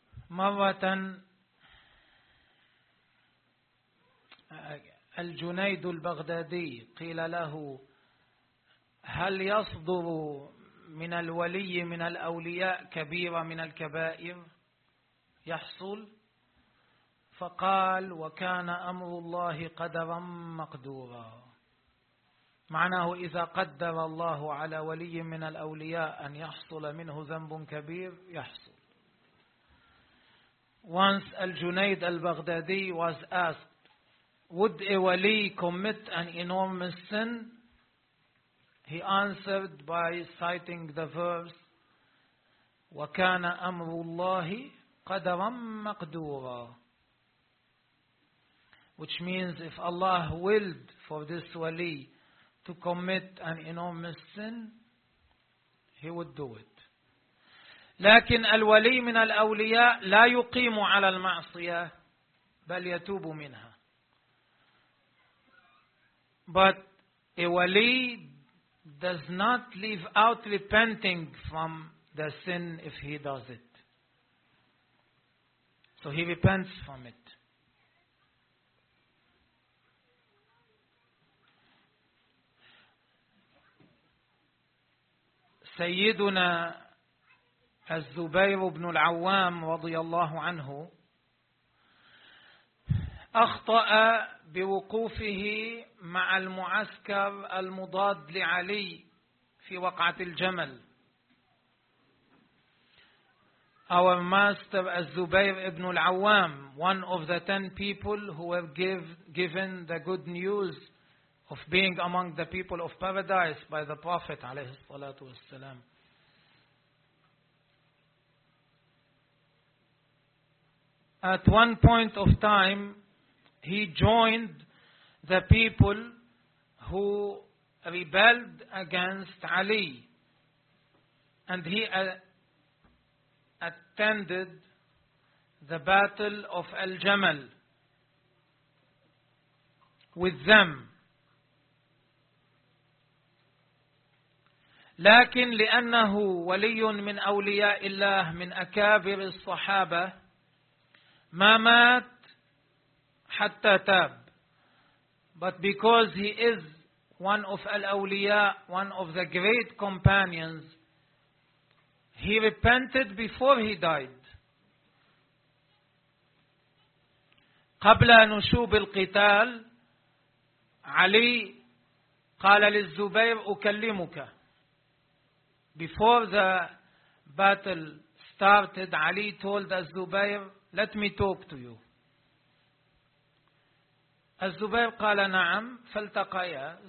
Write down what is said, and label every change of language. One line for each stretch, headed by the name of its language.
Arabic: مرة الجنيد البغدادي قيل له هل يصدر من الولي من الأولياء كبيرة من الكبائر يحصل؟ فقال وكان أمر الله قدرا مقدورا. معناه إذا قدر الله على ولي من الأولياء أن يحصل منه ذنب كبير يحصل.
English: Once Al-Junaid Al-Baghdadi was asked, would a wali commit an enormous sin? He answered by citing the verse,
Arabic: وَكَانَ أَمْرُ اللَّهِ قَدَرًا مَقْدُورًا.
English: Which means if Allah willed for this wali to commit an enormous sin, he would do it.
Arabic: لكن الولي من الأولياء لا يقيم على المعصية بل يتوب منها.
English: But a wali does not leave out repenting from the sin if he does it. So he repents from it.
Arabic: سيدنا الزبير بن العوام رضي الله عنه أخطأ بوقوفه مع المعسكر المضاد لعلي في وقعة الجمل.
English: Our master الزبير بن العوام, one of the 10 people who were given the good news of being among the people of paradise by the Prophet
Arabic: عليه الصلاة والسلام.
English: At one point of time, he joined the people who rebelled against Ali, and he attended the Battle of Al-Jamal with them.
Arabic: لكن لأنه ولي من أولياء الله من أكابر الصحابة ما مات حتى تاب.
English: But because he is one of Al-Awliya, one of the great companions, he repented before he died.
Arabic: قبل نشوب القتال علي قال للزبير أكلمك.
English: Before the battle started, Ali told Az-Zubayr, let me talk to you.
Arabic: Az-Zubayr قال نعم فالتقيا.